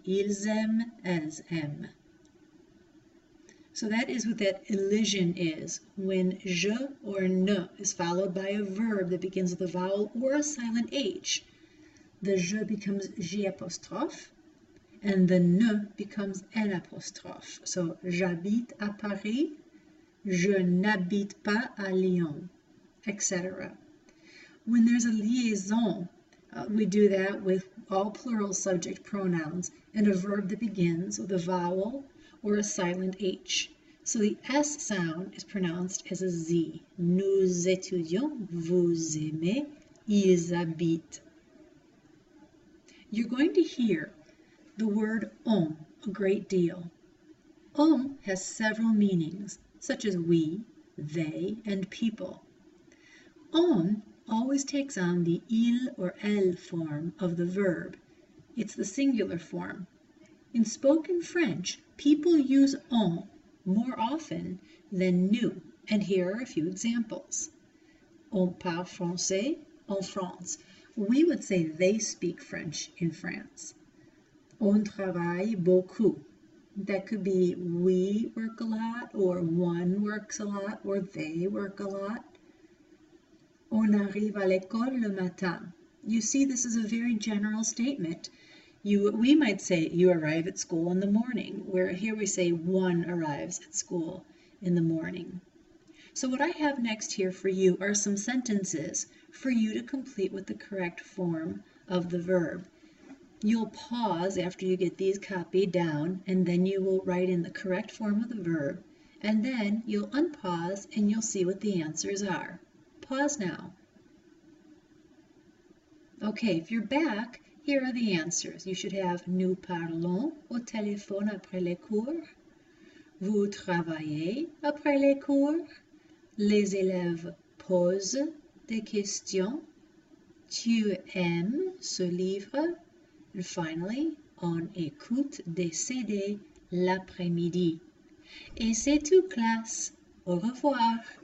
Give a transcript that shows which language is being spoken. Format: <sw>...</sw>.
<fr>Ils aiment, elles aiment.</fr> <en>So that is what that elision is, when je or ne is followed by a verb that begins with a vowel or a silent H. The je becomes J apostrophe, and the ne becomes N apostrophe.</en> <fr>So, j'habite à Paris, je n'habite pas à Lyon, etc.</fr> <en>When there's a liaison, we do that with all plural subject pronouns and a verb that begins with a vowel or a silent H. So the S sound is pronounced as a Z.</en> <fr>Nous étudions, vous aimez, ils habitent.</fr> <en>You're going to hear the word on a great deal. On has several meanings, such as we, they, and people. On always takes on the il or elle form of the verb. It's the singular form. In spoken French, people use on more often than nous, and here are a few examples.</en> <fr>On parle français en France.</fr> <en>We would say they speak French in France.</en> <fr>On travaille beaucoup.</fr> <en>That could be we work a lot, or one works a lot, or they work a lot.</en> <fr>On arrive à l'école le matin.</fr> <en>You see, this is a very general statement. We might say you arrive at school in the morning, where here we say one arrives at school in the morning. So what I have next here for you are some sentences for you to complete with the correct form of the verb. You'll pause after you get these copied down, and then you will write in the correct form of the verb, and then you'll unpause and you'll see what the answers are. Pause now. Okay, if you're back, here are the answers. You should have</en> <fr>nous parlons au téléphone après les cours. Vous travaillez après les cours. Les élèves posent des questions. Tu aimes ce livre.</fr> <en>And finally,</en> <fr>on écoute des CD l'après-midi. Et c'est tout, classe. Au revoir.</fr>